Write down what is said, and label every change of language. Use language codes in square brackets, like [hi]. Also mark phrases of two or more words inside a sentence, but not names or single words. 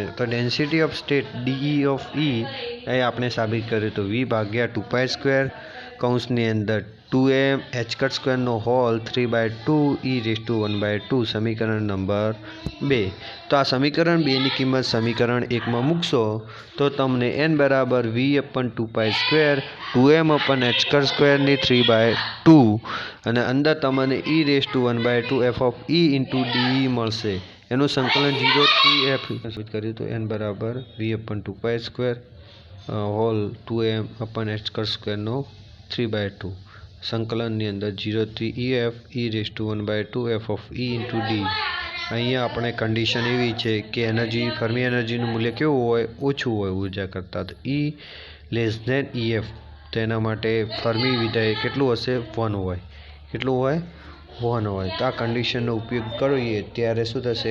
[gu] તો [en] density of state [gu] DE ઓફ E એ આપણે સાબિત કર્યું તો V/2π² કૌંસની અંદર 2m h² હોલ 3/2 e⁻², સમીકરણ નંબર 2. તો આ સમીકરણ 2ની કિંમત સમીકરણ 1માં મૂકશો તો તમને n બરાબર V/2π² 2m/h² 3/2 અને અંદર તમને e⁻² f(e) × dE મળશે. એનું સંકલન 0 થી f કર્યું તો n બરાબર V/2π² હોલ 2m/h² 3/2 સંકલનની અંદર 0 થી EF e⁻² f(e) × d. અહીંયા આપણે કન્ડિશન એવી છે કે એનર્જી ફર્મી એનર્જીનું મૂલ્ય કેવું હોય? ઓછું હોય ઉર્જા કરતાં. તો E<EF, તો એના માટે ફર્મી વિધેય કેટલું હશે? 1 હોય. કેટલું હોય? 1 હોય. તો આ કન્ડિશનનો ઉપયોગ કરીએ ત્યારે શું થશે?